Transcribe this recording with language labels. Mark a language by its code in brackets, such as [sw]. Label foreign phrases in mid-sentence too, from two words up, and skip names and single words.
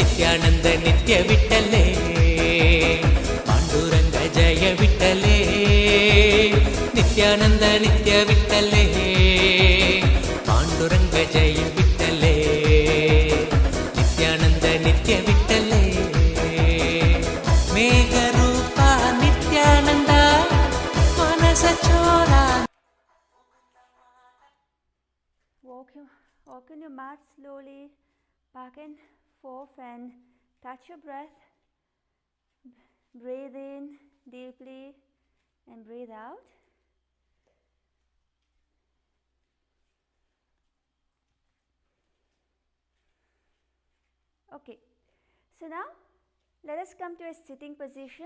[sa] ನಿತ್ಯಾನಂದ ನಿತ್ಯ ವಿಠಲೇ ಪಾಂಡುರಂಗ ಜಯ ವಿಠಲೇ ನಿತ್ಯಾನಂದ ನಿತ್ಯ ವಿಠಲೇ ಪಾಂಡುರಂಗ ಜಯ ವಿಠಲೇ ನಿತ್ಯಾನಂದ ನಿತ್ಯ ವಿಠಲೇ ಮೇಘರೂಪ ನಿತ್ಯಾನಂದ ಮಾನಸ ಚೋರ. [en] Walk on your mat slowly, back and forth, and touch your breath. Breathe in deeply and breathe out. Okay, so now let us come to a sitting position.